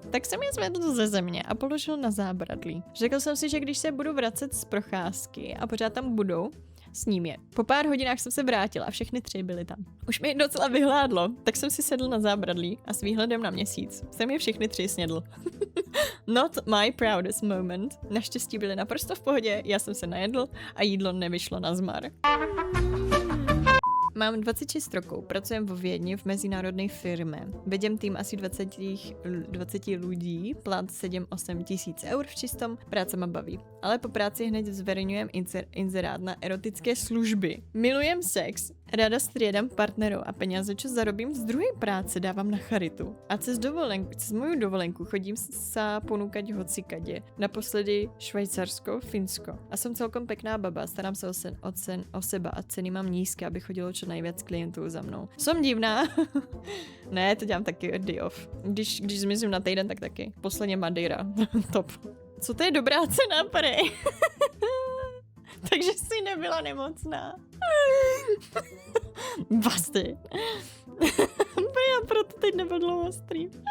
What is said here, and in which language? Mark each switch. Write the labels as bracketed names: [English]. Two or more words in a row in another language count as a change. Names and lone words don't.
[Czech] Tak jsem je zvedl ze země a položil na zábradlí. Řekl jsem si, že když se budu vracet z procházky a pořád tam budou, s ním je. Po pár hodinách jsem se vrátila a všechny 3 byly tam. Už mi docela vyhládlo, tak jsem si sedl na zábradlí a s výhledem na měsíc jsem je všechny 3 snědl. [English] Not my proudest moment. [Czech] Naštěstí byly naprosto v pohodě, já jsem se najedl a jídlo nevyšlo na zmar. Mám 26 roků, [Slovak] pracujem vo Viedni v mezinárodnej firme. Vedem tým asi 20 lidí, plat 7-8 tisíc eur v čistom, práca ma baví. Ale po práci hned zverejňujem inzerát na erotické služby. Milujem sex, ráda striedam partnerov a peniaze, čo zarobím z druhej práce, dávam na charitu. A cez moju dovolenku chodím sa ponúkať hocikade. Naposledy Švajcarsko, Finsko. A som celkom pekná baba, starám sa o seba a ceny mám nízke, aby chodilo čo najviac klientů za mnou. Som divná. Ne, [Czech] to dělám taky [English] day off. [Czech] Když zmizím na týden, tak taky. Posledně Madeira. Top. Co to je dobrá cena, prej? Takže jsi nebyla nemocná. Basty. Proto teď nebyl dlouho stream.